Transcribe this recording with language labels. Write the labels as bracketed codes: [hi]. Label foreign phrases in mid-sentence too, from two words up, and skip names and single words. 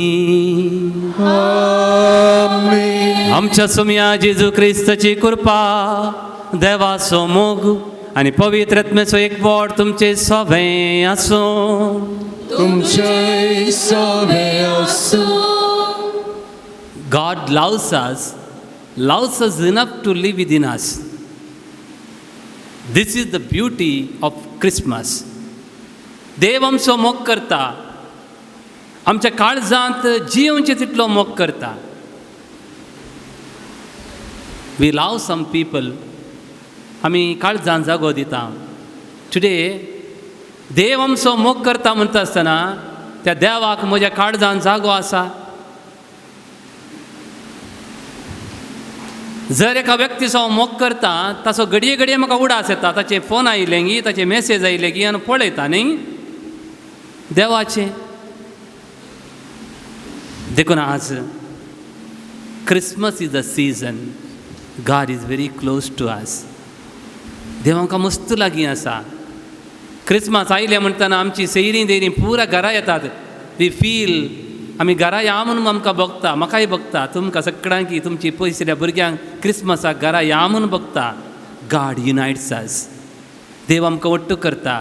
[kok] आमेन. आमच्या सोम्या जेजू ख्रिस्ताची कृपा देवाचो मोग आणि पवित्र आत्म्याचो एकवट तुमचे सगळे आसो. तुमचे सगळे आसो. [en] God loves us enough to live within us. This is the beauty of Christmas. [kok] देव आमचो मोग करता, आमच्या काळजांत जिवचे तितलो मोग करता. [en] We love some people [kok] आमी काळजान जागो दिता. टुडे देव आमचो मोग करता म्हणटा आसतना त्या देवाक म्हज्या काळजान जागो आसा. जर एका व्यक्तीचो हांव मोग करता ताचो घडये घडये म्हाका उडास येता, ताचे फोन आयले गी, ताचे मेसेज आयले गी आनी पळयता न्ही देवाचे. देखून आज [en] Christmas is a season. God is very close to us. [kok] देव आमकां मस्त लागीं आसा. क्रिसमस आयले म्हणटना आमची सैरीं देरीं पुरा घरा येतात. [en] we feel [kok] आमी घरा या म्हणून आमकां बघता, म्हाकाय बघता, तुमकां सगळ्यांक तुमची पयसल्या भुरग्यांक क्रिसमसाक घरा या म्हणून बघता. [en] God unites us. [kok] देव आमकां वट्ट करता.